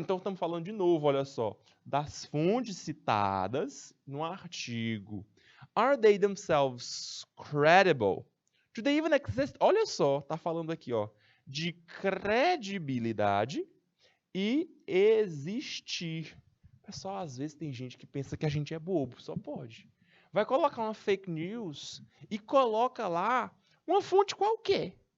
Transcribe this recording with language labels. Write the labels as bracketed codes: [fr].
[pt] Então, estamos falando de novo, olha só, das fontes citadas no artigo. [en] Are they themselves credible? Do they even exist? [pt] Olha só, está falando aqui, ó, de credibilidade e existir. Pessoal, às vezes tem gente que pensa que a gente é bobo, só pode. Vai colocar uma fake news e coloca lá uma fonte qualquer.